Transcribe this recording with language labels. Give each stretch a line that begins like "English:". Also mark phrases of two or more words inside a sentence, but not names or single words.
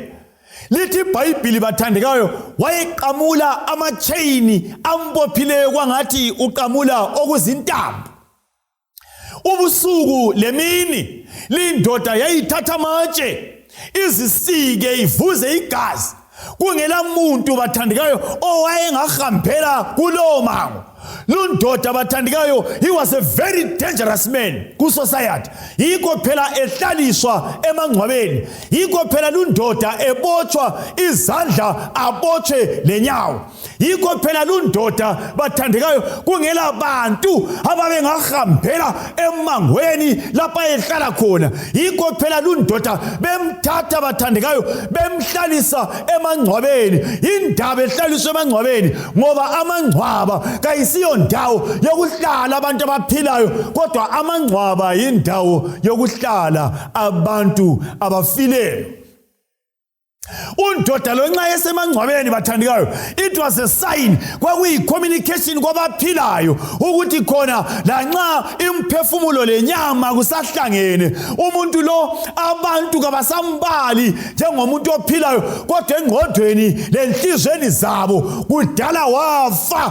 North Ndebele: Lithi iBhayibheli bathandekayo, wayeqamula amachaini ambophileyo kwangathi uqamula okuzintambo. Ubusuku lemini lindoda yayithatha amatshe izisike ivuze igazi. Kungela muntu bathandekayo owayengahambela kulowo mango. Lundoda bathandekayo,
English: he was a very dangerous man ku society.
North Ndebele: Yikho phela ehlaliswa emangcwabeni. Yikho phela lundoda ebotshwa izandla abotshwe lenyawo. Yikho phela lundoda bathandekayo kungela bantu ababengahambela emangweni lapha ehlala khona. Yikho phela lundoda bemthatha bathandekayo bemhlalisa emangcwabeni. Indaba ehlaliswa emangcwabeni ngoba amangcwaba kayisiyo ndawo yokuhlala abantu abaphilayo, kodwa amangcwaba yindawo yokuhlala abantu abafileyo. Undoda lo nxa yesemangcwabeni bathandikayo,
English: it was a sign,
North Ndebele: kwakuyi communication kwabaphilayo ukuthi khona lanxa imphefumulo lenyama kusahlangene, umuntu lo abantu kabasambali njengomuntu ophilayo, kodwa engqondweni lenhlizweni zabo kudala wafa.